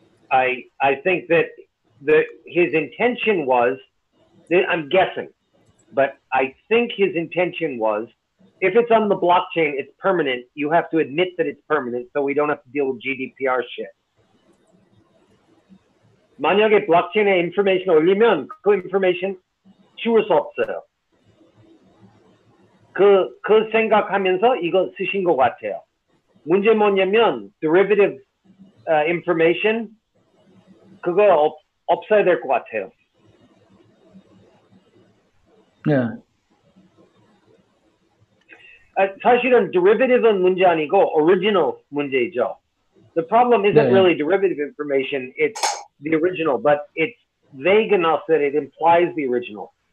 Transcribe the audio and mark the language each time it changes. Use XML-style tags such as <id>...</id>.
<en>I think that his intention was, I'm guessing, but I think his intention was, if it's on the blockchain, it's permanent. You have to admit that it's permanent, so we don't have to deal with GDPR shit.</en> <ko>만약에 블록체인에 인포메이션 올리면 그 인포메이션 지울 수 없어요. 그 생각하면서 이거 쓰신 것 같아요. 문제 뭐냐면 derivative information 그거 없어야 될 것 같아요.</ko> <en>Yeah.</en> <ko>사실은 derivative은 문제 아니고 original 문제이죠.</ko> <en>The problem isn't really derivative information, it's the original, but it's vague enough that it implies the original.</en>